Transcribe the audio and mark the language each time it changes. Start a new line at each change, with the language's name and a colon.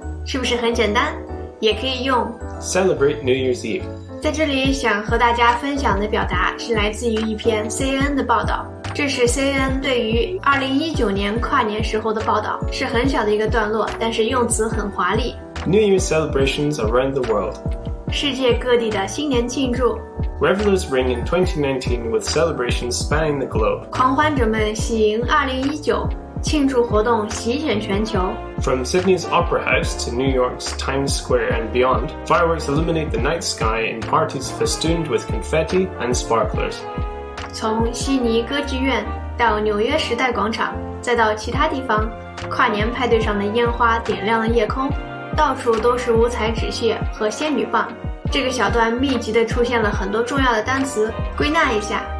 Chinese: 是不是很简单？也可以用
English: Celebrate New Year's Eve。
Chinese: 在这里想和大家分享的表达是来自于一篇 CNN 的报道。这是 CNN 对于2019年跨年时候的报道，是很小的一个段落，但是用词很华丽。
English: New Year's celebrations around the world，
Chinese: 世界各地的新年庆祝。
English: Revelers ring in 2019 with celebrations spanning the globe。
Chinese: 狂欢者们喜迎2019，庆祝活动席卷全球。
English: From Sydney's Opera House to New York's Times Square and beyond, fireworks illuminate the night sky in parties festooned with confetti and sparklers。
Chinese: 从悉尼歌剧院到纽约时代广场，再到其他地方，跨年派对上的烟花点亮了夜空，到处都是五彩纸屑和仙女棒。这个小段密集地出现了很多重要的单词，归纳一下